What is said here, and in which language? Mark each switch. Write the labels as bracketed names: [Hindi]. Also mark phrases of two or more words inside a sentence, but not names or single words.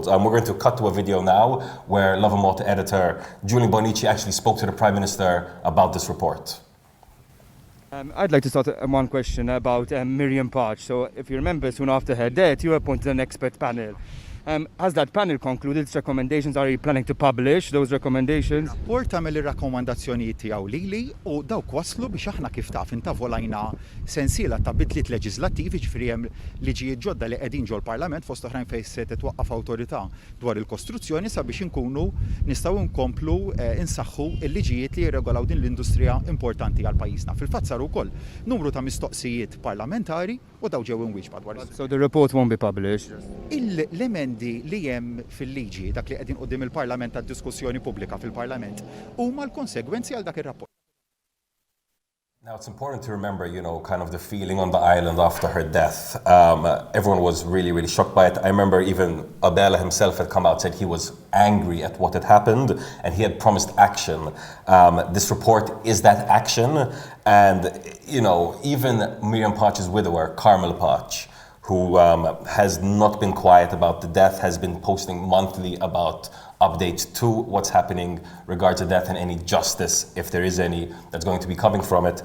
[English] We're going to cut to a video now where Lovin Malta editor Julian Bonici actually spoke to the Prime Minister about this report. I'd like to start on one question about Miriam Potch. So if you remember, soon after her death, you appointed an expert panel. Has that panel concluded its recommendations? Are you planning to publish those recommendations? [Maltese] Rapport tagħmel ir-rakkomandazzjonijiet tiegħu lili u dawk waslu biex aħna kif taf intavolajna sensiela ta' bidliet leġislattivi, ġifieri hemm liġijiet ġodda li qegħdin ġol Parlament fost oħrajn fejn se titwaqqaf awtorità dwar il-kostruzzjoni sabiex inkunu nistgħu nkomplu insaħħu l-liġijiet li jirregolaw din l-industrija importanti għal pajjiżna. Fil-fatt saru wkoll numru ta' mistoqsijiet parlamentari u daw ġew inwieġba dwar. [English] So the report won't be published? [Maltese] L-emendi li hemm fil-liġi dak li qegħdin qudiem il-Parlament għad-diskussjoni pubblika fil-Parlament huma l-konsegwenzi għal dak ir-rapport. [English] Now, it's important to remember, kind of the feeling on the island after her death. Everyone was really, really shocked by it. I remember even Abela himself had come out, said he was angry at what had happened, and he had promised action. This report is that action. And, even Miriam Potch's widower, Carmel Potch, who has not been quiet about the death, has been posting monthly about updates to what's happening regards to death and any justice, if there is any, that's going to be coming from it.